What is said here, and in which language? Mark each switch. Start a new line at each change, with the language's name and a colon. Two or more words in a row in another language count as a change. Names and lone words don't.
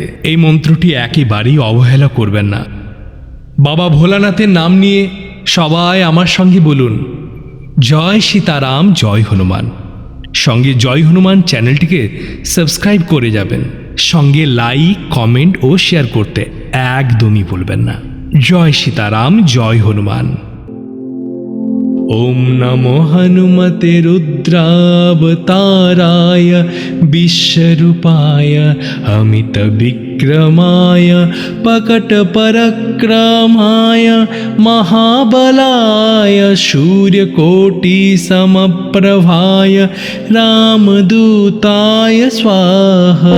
Bangla: এই মন্ত্রটি একেবারেই অবহেলা করবেন না। বাবা ভোলানাথের নাম নিয়ে সবাই আমার সঙ্গে বলুন, জয় সীতারাম, জয় হনুমান। সঙ্গে জয় হনুমান চ্যানেলটিকে সাবস্ক্রাইব করে যাবেন। সঙ্গে লাইক, কমেন্ট ও শেয়ার করতে একদমই ভুলবেন না। জয় সীতারাম, জয় হনুমান।
Sanskrit: ওম নমো হনুমতে রুদ্রাবতারায় বিশ্বরূপায় অমিত বিক্রমায় পকট পরাক্রমায় মহাবলায় সূর্যকোটি সমপ্রভায় রামদূতায় স্বাহা।